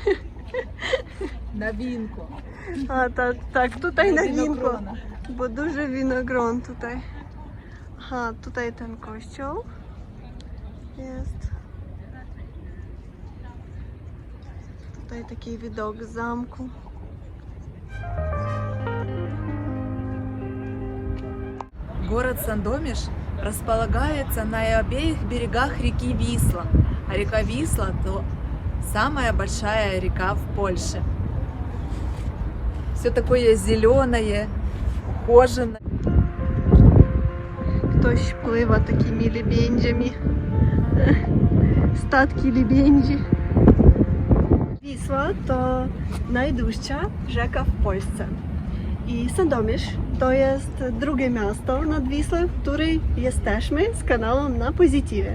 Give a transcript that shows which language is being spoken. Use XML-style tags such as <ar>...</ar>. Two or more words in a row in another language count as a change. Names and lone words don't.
<pl>Na winku. A tak, tutaj na winku, bo duży winogron tutaj. Aha, tutaj ten kościół jest. Tutaj taki widok z zamku.</pl> <ru>Город Сандомиш располагается на обеих берегах реки Висла. А река Висла – то самая большая река в Польше. Все такое зеленое, ухоженное.</ru> <pl>Ktoś pływa takimi lebędziami. Statki lebędzi. Wisła to najdłuższa rzeka w Polsce. I Sandomierz to jest drugie miasto nad Wisłą, w której jesteśmy z kanałem Na Pozytywie.</pl>